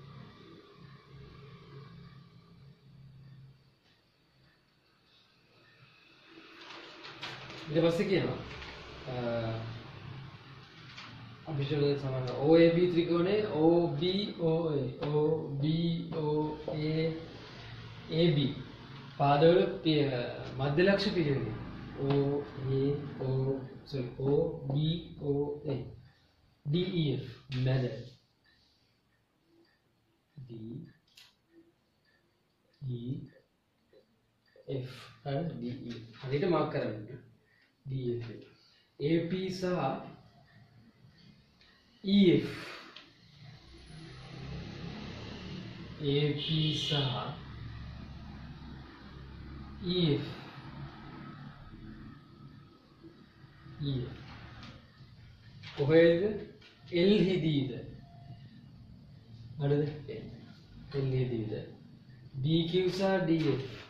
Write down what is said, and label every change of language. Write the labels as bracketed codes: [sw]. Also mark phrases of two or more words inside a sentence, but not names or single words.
[si] ඊට පස්සේ කියනවා අභිෂේක සමාන OAB ත්‍රිකෝණේ OBOA AB පාදවල මධ්‍ය ලක්ෂ පිළිවෙල O B O A D E F මැද D E F and D E හරියට මාක් කරන්න D F AP සහ E F AP සහ EF කොහෙද L හිදීද හරිද L හිදීද DQ සහ DF